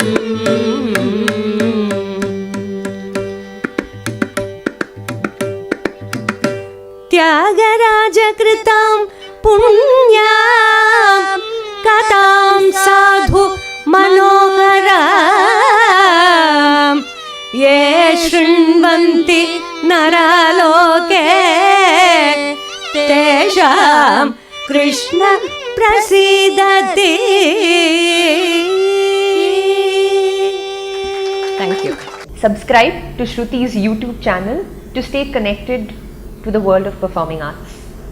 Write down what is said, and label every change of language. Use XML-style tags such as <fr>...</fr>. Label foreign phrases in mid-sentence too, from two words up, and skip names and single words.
<sa>త్యాగరాజకృతాం పుణ్యాం కథాం సాధు మనోహరాం ये शृण्वन्ति नरालोके तेषां कृष्ण प्रसीदति.</sa> <en>Thank you. Subscribe to Shruti's YouTube channel to stay connected to the world of performing arts.</en>